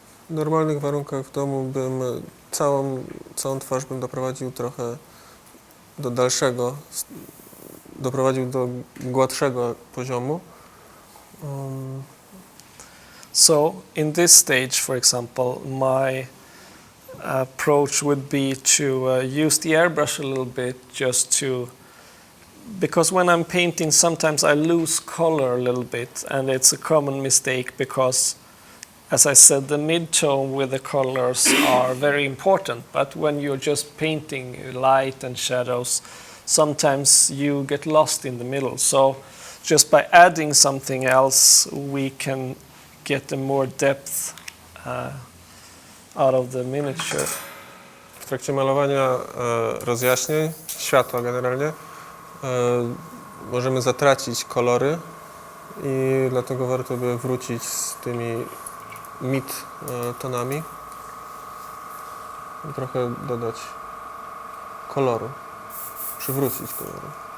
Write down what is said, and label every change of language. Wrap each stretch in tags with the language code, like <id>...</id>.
<pl>W normalnych warunkach w domu bym całą twarz bym doprowadził trochę do dalszego, doprowadził do gładszego poziomu.</pl> <en>So in this stage, for example, my approach would be to use the airbrush a little bit just to, because when I'm painting sometimes I lose color a little bit, and it's a common mistake because, as I said, the mid-tone with the colors are very important, but when you're just painting light and shadows, sometimes you get lost in the middle. So just by adding something else, we can get a more depth out of the miniature.</en> <pl>W trakcie malowania rozjaśnień, światła generalnie, możemy zatracić kolory i dlatego warto by wrócić z tymi mid-tonami i trochę dodać koloru, przywrócić koloru.</pl>